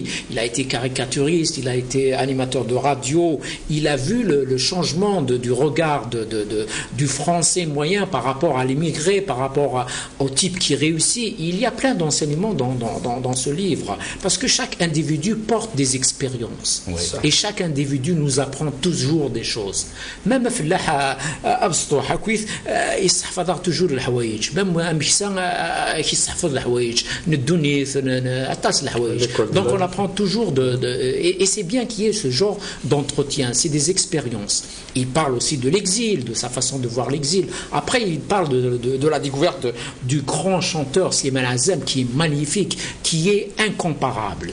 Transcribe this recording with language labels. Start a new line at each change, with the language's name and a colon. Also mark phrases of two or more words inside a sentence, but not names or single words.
French: Il a été caricaturiste, il a été animateur de radio, il a vu le changement du regard du français moyen par rapport à l'immigré, par rapport au type qui réussit. Il y a plein d'enseignements dans ce livre, parce que chaque individu porte des expériences. Oui. Et chaque individu nous apprend toujours des choses. Même toujours الحوايج même
Arabic: مشسا كيستحفظ الحوايج ندوني
French: Donc on apprend toujours et c'est bien qu'il y ait ce genre d'entretien, c'est des expériences. Il parle aussi de l'exil, de sa façon de voir l'exil. Après il parle de la découverte du grand chanteur Slimane Azem qui est magnifique, qui est incomparable.